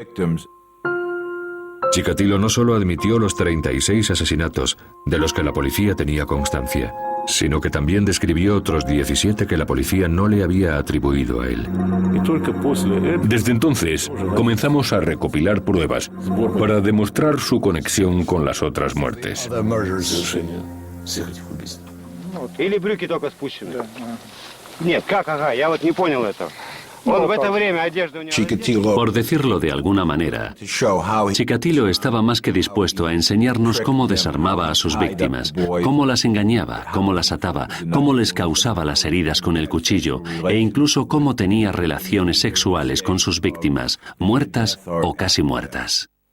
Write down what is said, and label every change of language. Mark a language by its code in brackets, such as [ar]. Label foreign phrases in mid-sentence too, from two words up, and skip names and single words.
[es] Chikatilo no solo admitió los 36 asesinatos de los que la policía tenía constancia, sino que también describió otros 17 que la policía no le había atribuido a él. Desde entonces, comenzamos a recopilar pruebas para demostrar su conexión con las otras muertes. [ru] Или брюки только спущены? Нет, как, ага, я вот не понял этого. Он в это время одежду у него... [es] Por decirlo de alguna manera, Chikatilo estaba más que dispuesto a enseñarnos cómo desarmaba a sus víctimas, cómo las engañaba, cómo las ataba, cómo les causaba las heridas con el cuchillo e incluso cómo tenía relaciones sexuales con sus víctimas, muertas o casi muertas.